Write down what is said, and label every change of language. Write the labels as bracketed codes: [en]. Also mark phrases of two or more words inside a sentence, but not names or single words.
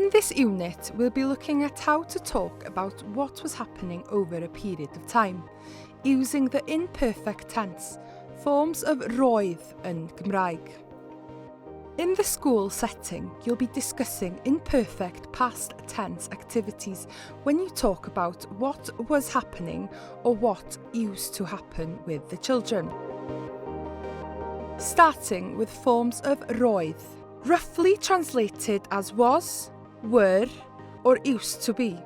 [en] this unit, we'll be looking at how to talk about what was happening over a period of time, using the imperfect tense, forms of [cy] roedd yn Gymraeg. [en] In the school setting, you'll be discussing imperfect past tense activities when you talk about what was happening or what used to happen with the children. Starting with forms of roedd, roughly translated as was, were, or used to be.